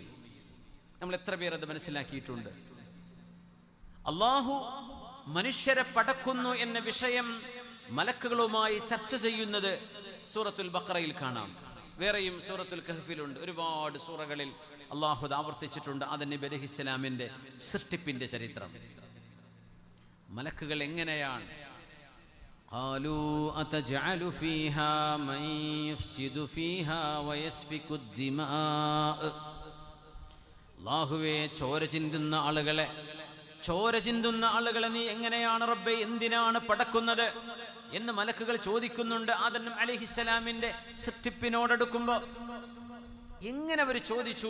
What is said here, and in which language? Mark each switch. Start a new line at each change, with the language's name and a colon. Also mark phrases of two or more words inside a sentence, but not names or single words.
Malayalam: നമ്മൾ എത്ര പേർ അത് മനസ്സിലാക്കിയിട്ടുണ്ട്? അള്ളാഹു മനുഷ്യരെ പടക്കുന്നു എന്ന വിഷയം മലക്കുകളുമായി ചർച്ച ചെയ്യുന്നത് സൂറത്തുൽ ബഖറയിൽ കാണാം. വേറെയും സൂറത്തുൽ കഹ്ഫിലുണ്ട്. ഒരുപാട് സൂറകളിൽ അള്ളാഹു ആവർത്തിച്ചിട്ടുണ്ട് ആദം നബി അലൈഹിസ്സലാമിൻ്റെ സൃഷ്ടിപ്പിൻ്റെ ചരിത്രം. മലക്കുകൾ എങ്ങനെയാണ്
Arabic: قالوا أتجعل فيها من يفسد فيها ويسفك الدماء.
Malayalam: അല്ലാഹുവേ, ചോര ചിന്തുന്ന ആളുകളെ നീ എങ്ങനെയാണ് റബ്ബേ, എന്തിനാണ് പടക്കുന്നത് എന്ന് മലക്കുകൾ ചോദിക്കുന്നുണ്ട്. ആദം അലൈഹിസ്സലാമിന്റെ സൃഷ്ടിപ്പിനോടടുക്കുമ്പോൾ എങ്ങനെ അവർ ചോദിച്ചു?